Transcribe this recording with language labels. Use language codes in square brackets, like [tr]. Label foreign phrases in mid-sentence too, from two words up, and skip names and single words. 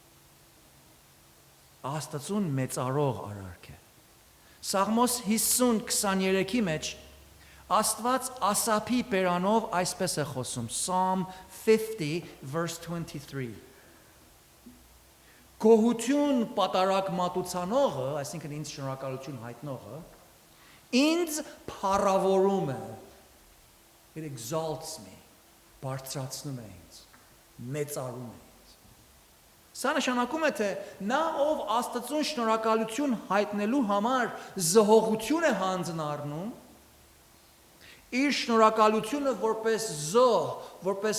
[hy] Աստծուն մեծարող արարք է։ Սաղմոս 50:23-ի մեջ Աստված Ասափի բերանով այսպես է խոսում, [en] Psalm 50:23. [hy] Գոհություն պատարակ մատուցանողը, այսինքն ինձ շնորհակալություն հայտնողը, ինձ փառավորում է, [en] it exalts me, [hy] բարձրացնում է ինձ, մեծարում է ինձ։ Սա նշանակում է, թե նա ով Աստծուն շնորհակալություն հայտնելու համար զոհողություն է հանձնառնում, իր շնորհակալությունը որպես զոհ, որպես